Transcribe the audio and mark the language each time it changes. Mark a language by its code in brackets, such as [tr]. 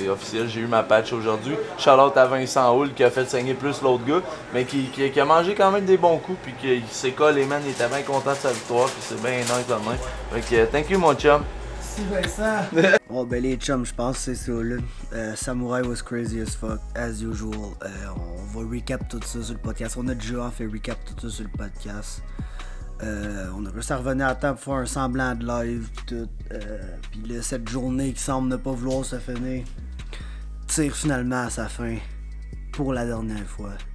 [fr] C'est officiel, j'ai eu ma patch aujourd'hui. Shout-out à Vincent Houle qui a fait saigner plus l'autre gars, mais qui a mangé quand même des bons coups. Puis qui s'est collé, man, il était bien content de sa victoire. Puis c'est bien nice de même. Fait que [en] thank you, [fr] mon chum. Merci, Vincent. Oh, ben les chums, je pense que c'est ça, là. [en] Samurai was crazy as fuck, as usual. [fr] On va recap tout ça sur le podcast. On a déjà fait recap tout ça sur le podcast. On a réussi à revenir à temps pour faire un semblant de live pis tout. Puis là, cette journée qui semble ne pas vouloir se finir tire finalement à sa fin pour la dernière fois.